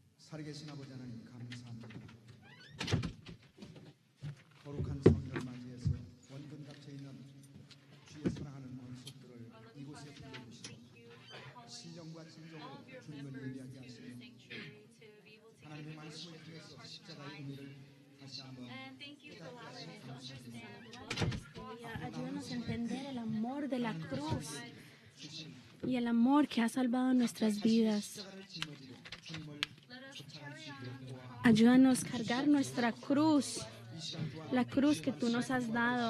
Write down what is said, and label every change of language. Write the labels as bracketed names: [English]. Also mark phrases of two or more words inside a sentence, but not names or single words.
[Korean] 살아계신 아버지 하나님 감사합니다. 거룩한 성령을 맞이해서 원근 갇혀 있는 주의 사랑하는 권속들을 이곳에 불러주시고 신령과 진정으로 주님을 예배하게 하시며 하나님의 말씀을 통해서 십자가의 의미를 다시 한번 [Spanish] Ayúdanos a entender el amor de la cruz y el amor que ha salvado nuestras vidas. Ayúdanos a cargar nuestra cruz, la cruz que tú nos has dado.